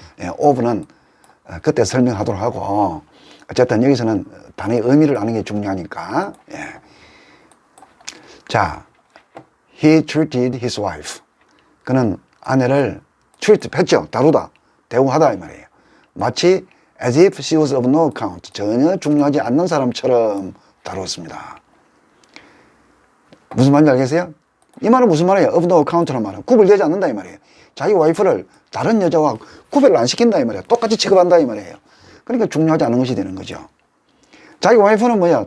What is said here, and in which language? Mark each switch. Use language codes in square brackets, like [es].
[ko] 예, of는 그때 설명하도록 하고 어쨌든 여기서는 단어의 의미를 아는 게 중요하니까. 예. 자, [en] he treated his wife. [ko] 그는 아내를 했죠. 다루다, 대우하다 이 말이에요. 마치 [en] as if she was of no account. [ko] 전혀 중요하지 않는 사람처럼 다루었습니다. 무슨 말인지 알겠어요? 이 말은 무슨 말이에요? of no account란 말은 구별되지 않는다 이 말이에요. 자기 와이프를 다른 여자와 구별을 안 시킨다 이 말이에요. 똑같이 취급한다 이 말이에요. 그러니까 중요하지 않은 것이 되는 거죠. 자기 와이프는 뭐야?